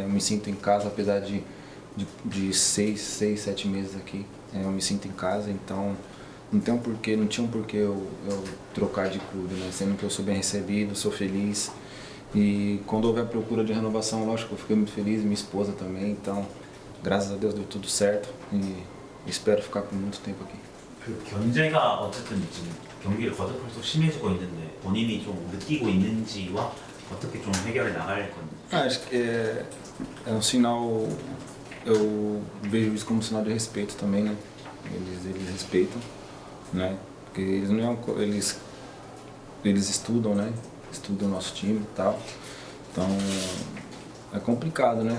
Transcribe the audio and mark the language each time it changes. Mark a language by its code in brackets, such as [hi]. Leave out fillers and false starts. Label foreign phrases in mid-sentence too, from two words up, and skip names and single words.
[pt] Eu me sinto em casa, apesar de 6, 7 meses aqui, eu me sinto em casa, então não tinha um porquê eu trocar de clube, né? Sendo que eu sou bem recebido, sou feliz. E quando houve a procura de renovação, lógico, eu fiquei muito feliz, minha esposa também. Então, graças a Deus deu tudo certo e espero ficar por muito tempo aqui. [ko] 그 견제가 어쨌든 지금 경기를 거듭할수록 심해지고 있는데 본인이 좀 느끼고 있는지와 어떻게 좀 해결해 나갈 건지. [pt] Acho que é um sinal, eu vejo isso como um sinal de respeito também, né? Eles respeitam, né? Porque eles estudam, né? Estudam o nosso time e tal. Então é complicado, né?